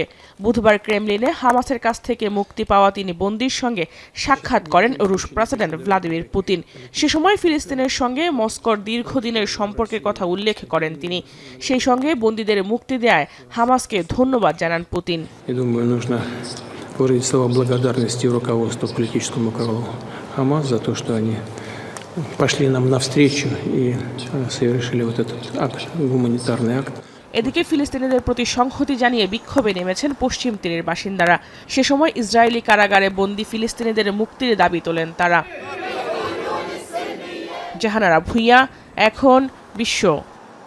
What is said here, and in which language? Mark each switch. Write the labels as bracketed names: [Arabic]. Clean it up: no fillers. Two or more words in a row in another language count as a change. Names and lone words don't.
[Bangla] বুধবার ক্রেমলিনে হামাসের কাছ থেকে মুক্তি পাওয়া তিনি বন্দীর সঙ্গে সাক্ষাৎ করেন রুশ প্রেসিডেন্ট ভ্লাদিমির পুতিন। সে সময় ফিলিস্তিনের সঙ্গে মস্কোর দীর্ঘদিনের সম্পর্কের কথা উল্লেখ করেন তিনি। সেই সঙ্গে বন্দীদের মুক্তি দেয়ায় হামাসকে ধন্যবাদ জানান পুতিন। [Russian] выразить слова благодарности руководству, политическому руководству ХАМАС за то, что они пошли нам навстречу и совершили вот этот акт, гуманитарный акт. [Bangla] এদিকে ফিলিস্তিনিদের প্রতি সংহতি জানিয়ে বিক্ষোভে নেমেছেন পশ্চিম তীরের বাসিন্দারা। সে সময় ইসরায়েলি কারাগারে বন্দী ফিলিস্তিনিদের মুক্তির দাবি তোলেন তারা। জাহানারা ভুঁইয়া, এখন বিশ্ব।